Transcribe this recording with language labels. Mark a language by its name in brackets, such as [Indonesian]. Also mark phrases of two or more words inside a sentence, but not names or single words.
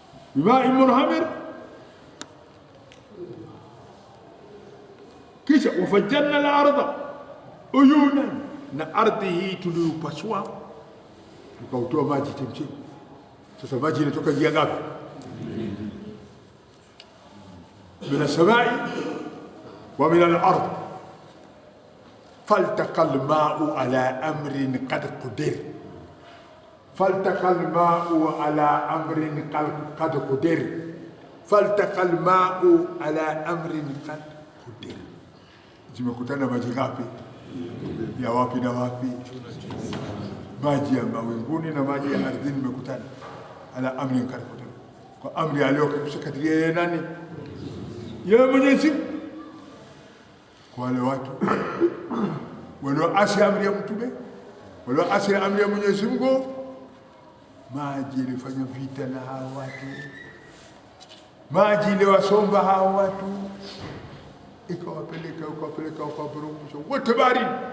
[Arabic] بماء منهمر. [Swahili] Kisha [Arabic] وفجرنا الأرض عيونا, [Swahili] na ardhi hii tuliupasua tukautoa maji chemchemi. Sasa maji inatoka njia ngapi? [Arabic] من السماء ومن الأرض. فالتقى الماء على أمر قد قدر. فالتقى الماء على أمر قد قدر. فالتقى الماء على أمر قد قدر. [Swahili] Zimekutana maji ngapi? Ya wapi na wapi? Maji ya mawinguni na maji ya ardhini zimekutana. [Arabic] على أمر قد قدر. [Swahili] Kwa amri aliyokadiria yeye nani? Yeye Mwenyezi. Kwa wale watu walioasi amri ya Mtume, walioasi amri ya Mwenyezi Mungu, maji ilifanya vita na hao watu, maji iliwasomba hao watu, ikawapeleka ukawaporomosha wote baharini.